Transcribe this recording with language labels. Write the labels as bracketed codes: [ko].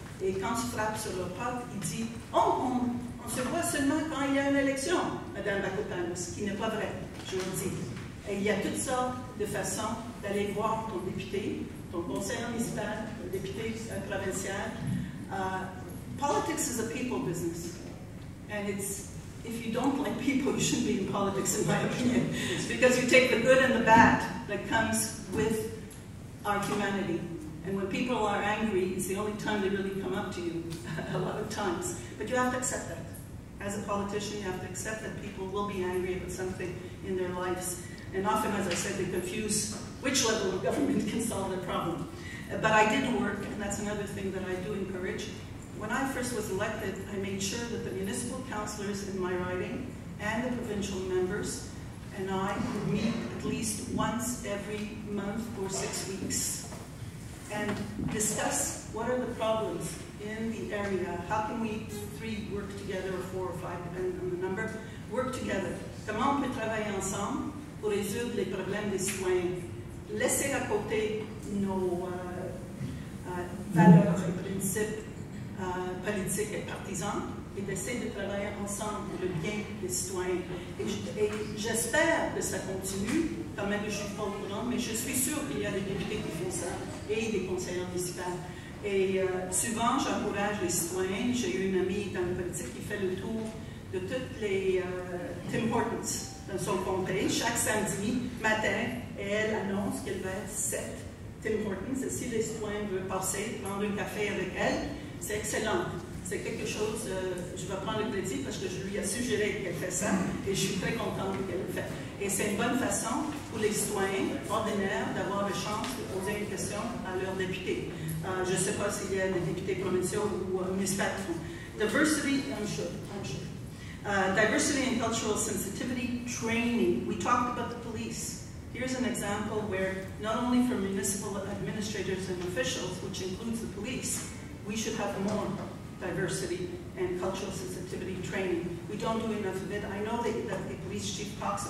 [fr] Et quand tu frappes sur le porte, il dit « Oh, on se voit seulement quand il y a une élection, Madame Bakopanos », ce qui n'est pas vrai, je vous dis. Et il y a toutes sortes de façons d'aller voir ton député, ton conseiller municipal, ton député provincial. [en] Politics is a people business. And it's, if you don't like people, you shouldn't be in politics, in my opinion. Because you take the good and the bad that comes with our humanity. And when people are angry, it's the only time they really come up to you, a lot of times. But you have to accept that. As a politician, you have to accept that people will be angry about something in their lives. And often, as I said, they confuse which level of government can solve their problem. But I did work, and that's another thing that I do encourage. When I first was elected, I made sure that the municipal councillors in my riding and the provincial members and I would meet at least once every month for 6 weeks and discuss what are the problems in the area. How can we 3 work together, or 4 or 5, depending on the number, work together? [fr] Comment on peut travailler ensemble pour résoudre les problèmes des citoyens? Laisser à côté nos valeurs et principes politiques et partisans et d'essayer de travailler ensemble pour le bien des citoyens. Et j'espère que ça continue, quand même je ne suis pas au courant, mais je suis sûre qu'il y a des députés qui font ça et des conseillers municipaux. Et souvent, j'encourage les citoyens. J'ai eu une amie dans la politique qui fait le tour de toutes les Tim Hortons dans son comté. Chaque samedi matin, elle annonce qu'elle va être 7 Tim Hortons. Et si les citoyens veulent passer, prendre un café avec elle, c'est excellent. C'est quelque chose, je vais prendre le crédit parce que je lui ai suggéré qu'elle fait ça et je suis très contente qu'elle le fait. Et c'est une bonne façon pour les citoyens ordinaires d'avoir la chance de poser une question à leurs députés. Je ne sais pas s'il y a des députés provinciaux ou municipaux. [en] Diversity, I'm sure. Diversity and cultural sensitivity training. We talked about the police. Here's an example where not only for municipal administrators and officials, which includes the police, we should have more diversity and cultural sensitivity training. We don't do enough of it. I know that the police chief talks about